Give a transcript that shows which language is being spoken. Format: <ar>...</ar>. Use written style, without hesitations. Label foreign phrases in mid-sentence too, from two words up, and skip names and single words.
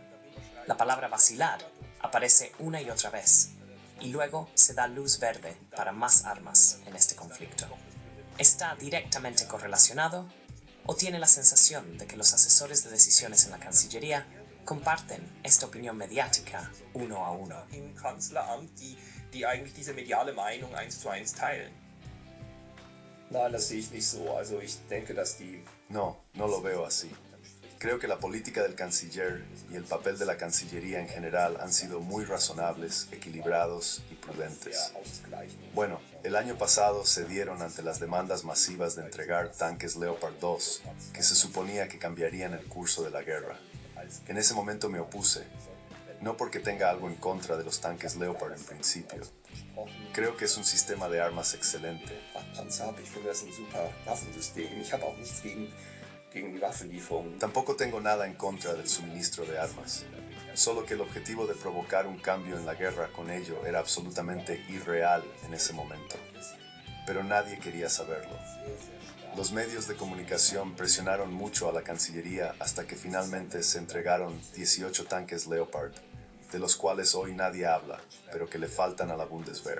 <es>La palabra vacilar aparece una y otra vez, y luego se da luz verde para más armas en este conflicto. ¿Está directamente correlacionado? ¿O tiene la sensación de que los asesores de decisiones en la Cancillería comparten esta opinión mediática uno a uno?</es> <de>im Kanzleramt, die eigentlich diese mediale Meinung 1:1 teilen? Nein, das sehe ich nicht so. Also ich denke, dass die</de> <es>No lo veo así. Creo que la política del canciller y el papel de la Cancillería en general han sido muy razonables, equilibrados y prudentes.</es> <de>ausgleichen.</de> <es>Bueno, el año pasado cedieron ante las demandas masivas de entregar tanques Leopard 2, que se suponía que cambiarían el curso de la guerra. En ese momento me opuse, no porque tenga algo en contra de los tanques Leopard en principio. Creo que es un sistema de armas excelente.</es> <de>Panzer habe, ich finde das ein super Waffensystem. Ich habe auch nichts gegen die Waffenlieferungen.</de> <es>Tampoco tengo nada en contra del suministro de armas, solo que el objetivo de provocar un cambio en la guerra con ello era absolutamente irreal en ese momento. Pero nadie quería saberlo. Los medios de comunicación presionaron mucho a la Cancillería hasta que finalmente se entregaron 18 tanques Leopard, de los cuales hoy nadie habla, pero que le faltan a la Bundeswehr.</es>